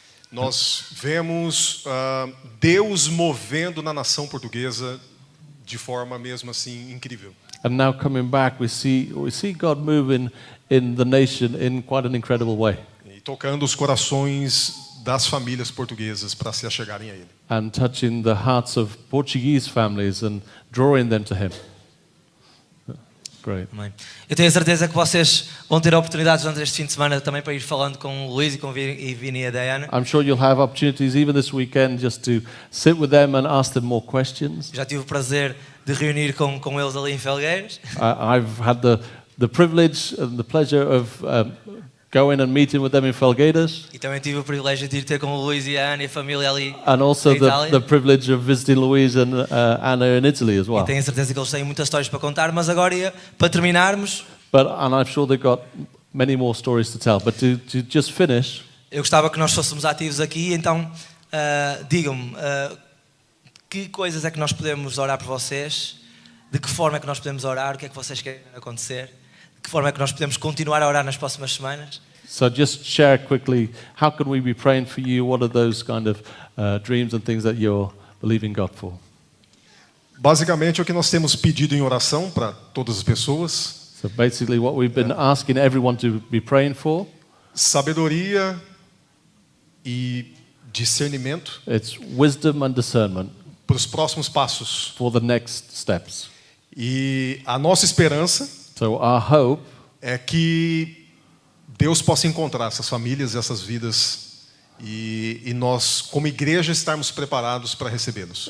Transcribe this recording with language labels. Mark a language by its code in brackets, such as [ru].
[pt] nós vemos Deus movendo na nação portuguesa de forma mesmo assim incrível. [en] And now coming back, we see God moving in the nation in quite an incredible way. [pt] E tocando os corações das famílias portuguesas para se achegarem a Ele. [en] And touching the hearts of Portuguese families and drawing them to Him. Great. [pt] Amém. Eu tenho a certeza que vocês vão ter oportunidades durante este fim de semana também para ir falando com o Luís e com o Vini e a Diana. [en] I'm sure you'll have opportunities even this weekend just to sit with them and ask them more questions. [pt] Já tive o prazer de reunir com eles ali em Felgueiras. [en] I've had the privilege and the pleasure of going and meeting with them in Felgueiras, [pt] E também tive o privilégio de ir ter com o Luís e a Ana e a família ali [en] and also [pt] em Itália. [en] the privilege of visiting Louise and Anna in Italy as well. [pt] E tenho a certeza que eles têm muitas histórias para contar, mas agora, para terminarmos, [en] And I'm sure they've got many more stories to tell. But to just finish, [pt] eu gostava que nós fôssemos ativos aqui, então digam-me que coisas é que nós podemos orar por vocês, de que forma é que nós podemos orar, o que é que vocês querem acontecer, de que forma é que nós podemos continuar a orar nas próximas semanas. [en] so just share quickly, how can we be praying for you? What are those kind of dreams and things that you're believing God for? [pt] Basicamente, o que nós temos pedido em oração para todas as pessoas, [en] So basically what we've been asking everyone to be praying for, [pt] sabedoria e discernimento [en] it's wisdom and discernment [pt] para os próximos passos. [en] for the next steps. [pt] E a nossa esperança [en] So our hope [pt] é que Deus possa encontrar essas famílias, essas vidas, e nós, como igreja, estarmos preparados para recebê-los.